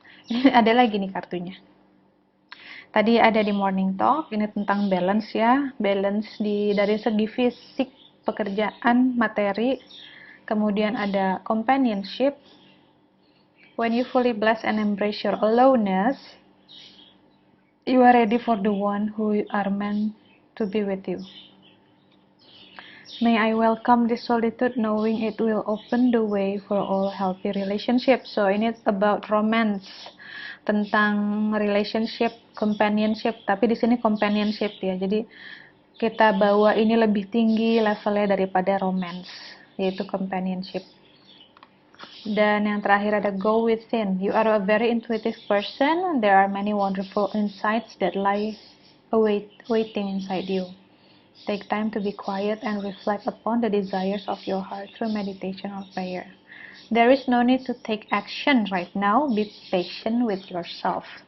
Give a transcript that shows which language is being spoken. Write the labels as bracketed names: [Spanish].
[Indonesian] Ini ada lagi nih kartunya. Tadi ada di Morning Talk, ini tentang balance ya, balance dari segi fisik, pekerjaan, materi. Kemudian ada companionship. [English] When you fully bless and embrace your aloneness, you are ready for the one who are meant to be with you. May I welcome this solitude, knowing it will open the way for all healthy relationships. [Indonesian] So ini [English] about romance, [Indonesian] tentang relationship, companionship. Tapi di sini companionship ya. Jadi kita bawa ini lebih tinggi levelnya daripada romance, yaitu companionship. Dan yang terakhir ada go within. [English] You are a very intuitive person. There are many wonderful insights that lie waiting inside you. Take time to be quiet and reflect upon the desires of your heart through meditation or prayer. There is no need to take action right now. Be patient with yourself.